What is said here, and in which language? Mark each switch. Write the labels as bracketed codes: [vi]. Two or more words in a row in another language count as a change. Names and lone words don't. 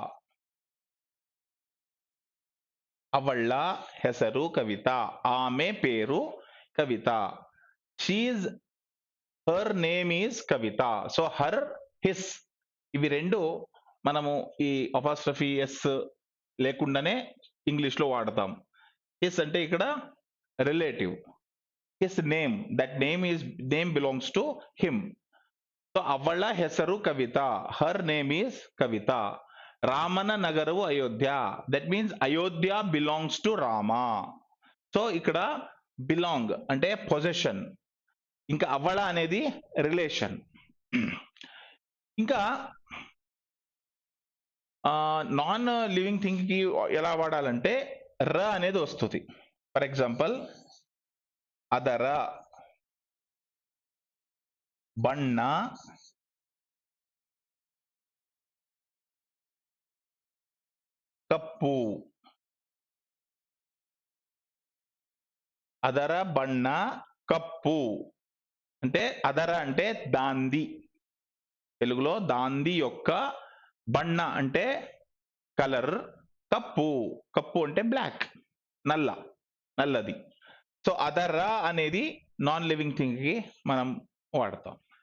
[kn] ಅವಳ ಹೆಸರು ಕವಿತಾ. [te] ಆమె పేరు కవిత. [en] she's her name is Kavitha. [te] సో హర్, హిస్ ఇవి రెండు మనము ఈ [en] apostrophe s [te] లేకుండానే ఇంగ్లీష్ లో వాడతాం. హిస్ అంటే ఇక్కడ రిలేటివ్. [en] his name, that name belongs to him. సో [kn] ಅವಳ ಹೆಸರು [en] కవిత, her name is Kavitha. [kn] ರಾಮನ ನಗರವು ಅಯೋಧ್ಯ, [en] that means Ayodhya belongs to Rama. [te] సో ఇక్కడ బిలాంగ్ అంటే పొజెషన్, ఇంకా అవళ అనేది రిలేషన్. ఇంకా [en] non living thing [te] కి ఎలా వాడాలంటే ర అనేది వస్తుంది. [en] for example [kn] ಅದರ, ಬಣ್ಣ, ಕಪ್ಪು. ಅದರ ಬಣ್ಣ ಕಪ್ಪು [te] అంటే అదర అంటే దాంది, తెలుగులో దాంది యొక్క బಣ್ಣ అంటే కలర్, కప్పు, కప్పు అంటే బ్లాక్, నల్లది. సో అదర అనేది [en] non living thing [te] కి మనం వాడతాం.